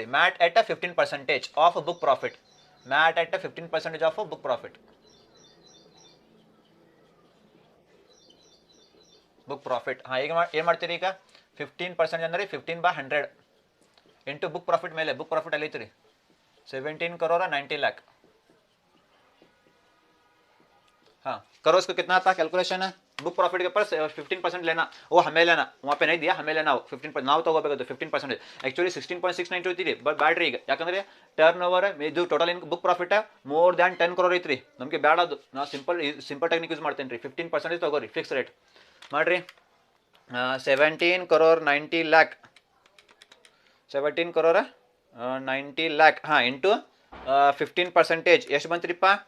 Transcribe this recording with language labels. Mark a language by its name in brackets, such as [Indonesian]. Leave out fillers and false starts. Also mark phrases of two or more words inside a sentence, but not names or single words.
[English] MAT at 15% of book profit, MAT at 15% of book profit. book profit [Kannada] ಹಾಂ, ಈಗ ಏನು ಮಾಡ್ತೀರಿ, ಈಗ 15% ಅಂದರೆ 15/100 [English] into book profit [Kannada] ಮೇಲೆ. [English] book profit [Kannada] ಅಲ್ಲಿ ಐತ್ರಿ 17 crore 90 lakh. [Hindi] हाँ करो इसको, कितना आता कैलकुलेशन है [English] book profit [Hindi] के ऊपर 15% लेना, वो हमें लेना, वहाँ पे नहीं दिया, हमें लेना वो 15%. [Kannada] ನಾವು ತಗೋಬೇಕು 15%. ಆ್ಯಕ್ಚುಲಿ 16.692 ಐತಿ ರೀ, ಬಟ್ ಬ್ಯಾಡ್ರಿ ಈಗ, ಯಾಕಂದ್ರೆ [English] turn over [Kannada] ಇದು [English] total book profit more than [Kannada] 10 crore ಐತ್ರಿ. ನಮಗೆ ಬ್ಯಾಡ ಅದು, ನಾವು [English] simple technique use [Kannada] ಮಾಡ್ತೇನೆ ರೀ. 15% ತಗೋರಿ, [English] fix rate [Kannada] ಮಾಡಿರಿ. 17 crore 90 lakh, 17 crore 90 lakh ಹಾಂ ಇಂಟು 15% ಎಷ್ಟು ಬಂತ್ರಿಪ್ಪ?